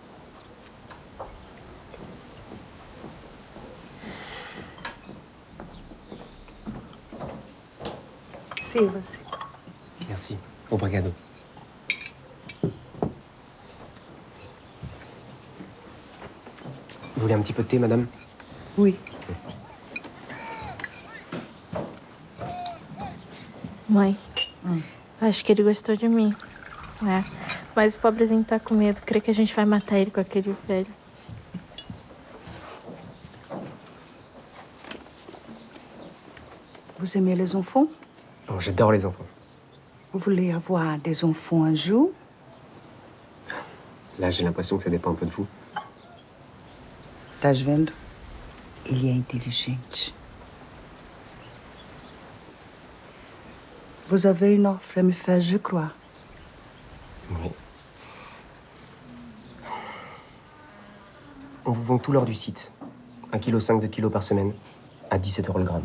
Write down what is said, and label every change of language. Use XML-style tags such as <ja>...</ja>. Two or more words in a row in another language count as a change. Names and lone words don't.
<pt>Sirva-se. Merci. Obrigado.</pt> <fr>Vous voulez un petit peu de thé, madame? Oui.</fr> <pt>Mãe, acho que ele gostou de mim. É. Mas o pobrezinho tá com medo. Crê que a gente vai matar ele com aquele velho.</pt> <fr>Vous aimez les enfants? Oh, j'adore les enfants. Vous voulez avoir des enfants un jour? Là, j'ai l'impression que ça dépend un peu de vous.</fr> <pt>Estás vendo? Ele é inteligente.</pt> <fr>Vous avez une offre à me faire, je crois. Oui. On vous vend tout l'or du site. 1,5 kg de kilos par semaine, à 17 € le gramme.</fr>